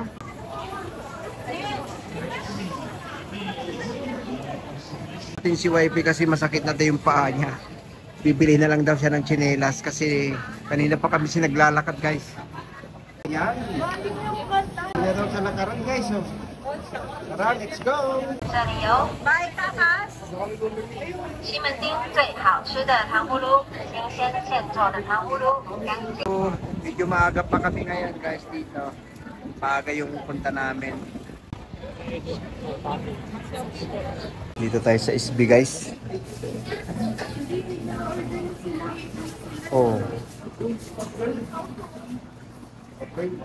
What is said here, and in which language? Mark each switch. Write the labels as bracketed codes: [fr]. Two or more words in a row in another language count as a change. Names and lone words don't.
[tl] Si YP kasi masakit na daw yung paa niya. Bibili na lang daw siya ng tsinelas kasi kanina pa kami sinaglalakad guys. Yan. Meron sa lakaran guys. Oh. Tara, [en] let's go! [tl] Bye, takas! [zh] 西门町最好吃的糖葫芦，新鲜现做的糖葫芦，干净。 [tl] So, medyo maaga pa kami ngayon guys dito. Maaga yung punta namin. Dito tayo sa SB guys. Oh. Okay.